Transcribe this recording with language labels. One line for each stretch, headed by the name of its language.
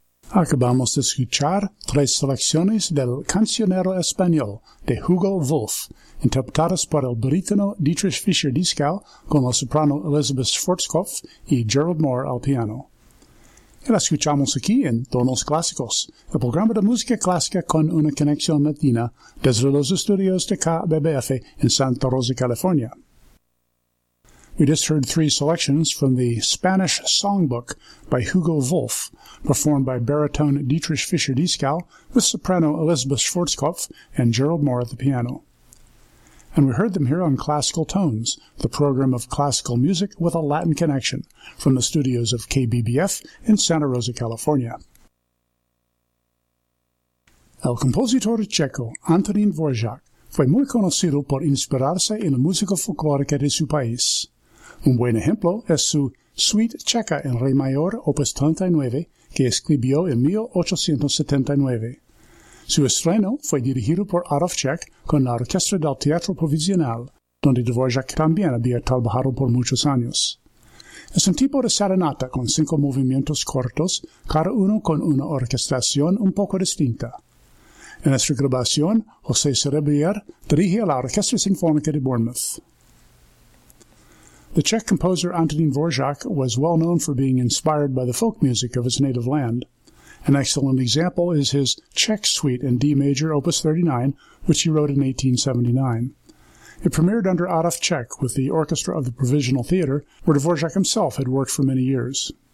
Spanish: Acabamos de escuchar tres selecciones del Cancionero Español de Hugo Wolf, interpretadas por el barítono Dietrich Fischer-Dieskau con la soprano Elizabeth Schwarzkopf y Gerald Moore al piano. Y la escuchamos aquí en Tonos Clásicos, el programa de música clásica con una conexión latina desde los estudios de KBBF en Santa Rosa, California.
English: We just heard three selections from the Spanish Songbook by Hugo Wolf, performed by baritone Dietrich Fischer-Dieskau with soprano Elizabeth Schwarzkopf and Gerald Moore at the piano. And we heard them here on Classical Tones, the program of classical music with a Latin connection, from the studios of KBBF in Santa Rosa, California.
Spanish: El compositor checo Antonín Dvořák fue muy conocido por inspirarse en la música folclórica de su país. Un buen ejemplo es su Suite Checa en Re Mayor, Opus 39, que escribió en 1879. Su estreno fue dirigido por Adolf Cech con la Orquesta del Teatro Provisional, donde Dvořák también había trabajado por muchos años. Es un tipo de serenata con cinco movimientos cortos, cada uno con una orquestación un poco distinta. En esta grabación, José Cerebrier dirige a la Orquesta Sinfónica de Bournemouth.
English: The Czech composer Antonín Dvořák was well known for being inspired by the folk music of his native land. An excellent example is his Czech Suite in D Major, Opus 39, which he wrote in 1879. It premiered under Adolf Cech with the orchestra of the Provisional Theater, where Dvořák himself had worked for many years.